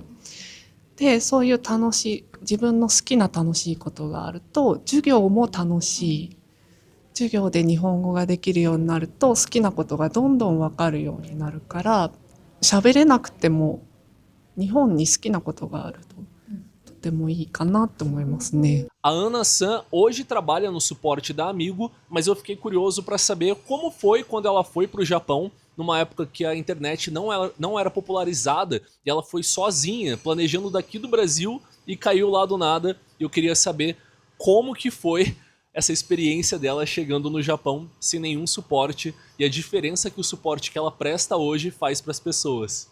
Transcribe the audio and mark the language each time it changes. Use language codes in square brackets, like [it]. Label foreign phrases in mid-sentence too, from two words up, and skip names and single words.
[ja] で、そういう自分の好きな楽しいことがあると授業も楽しい。授業で日本語ができるようになると好きなことがどんどん分かるようになるから、喋れなくても日本に好きなことがあるととってもいいかなと思いますね。 [pt] A Ana-san hoje trabalha no suporte da Amigo, mas eu fiquei curioso para saber como foi quando ela foi para o Japão, numa época que a internet não era popularizada, e ela foi sozinha, planejando daqui do Brasil e caiu lá do nada. E eu queria saber como que foi essa experiência dela chegando no Japão sem nenhum suporte e a diferença que o suporte que ela presta hoje faz para as pessoas.